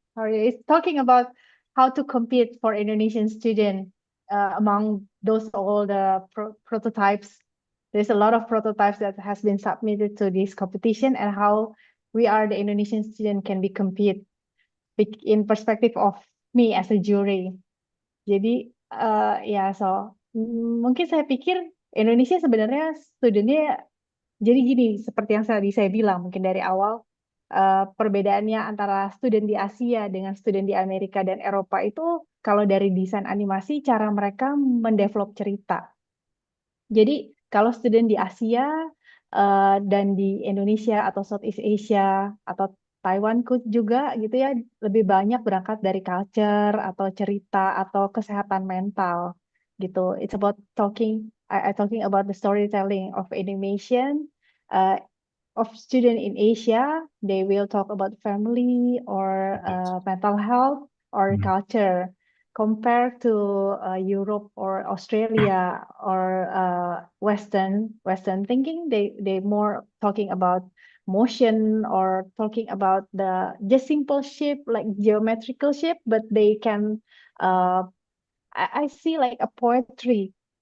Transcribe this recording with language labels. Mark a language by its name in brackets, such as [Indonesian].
[English] Sorry, it's talking about how to compete for Indonesian student among those all the prototypes. There's a lot of prototypes that has been submitted to this competition and how we are the Indonesian student can be compete in perspective of me as a jury. [Indonesian] Jadi ya, mungkin saya pikir Indonesia sebenarnya studentnya jadi gini, seperti yang tadi saya bilang mungkin dari awal, perbedaannya antara student di Asia dengan student di Amerika dan Eropa itu kalau dari desain animasi cara mereka mendevelop cerita. Jadi kalau student di Asia dan di Indonesia atau Southeast Asia atau Taiwan juga gitu ya, lebih banyak berangkat dari culture atau cerita atau kesehatan mental gitu. [English] It's about talking about the storytelling of animation of student in Asia. They will talk about family or mental health or culture. Compared to Europe or Australia or Western thinking, they more talking about motion or talking about the just simple shape like geometrical shape, but they can I see like a poetry.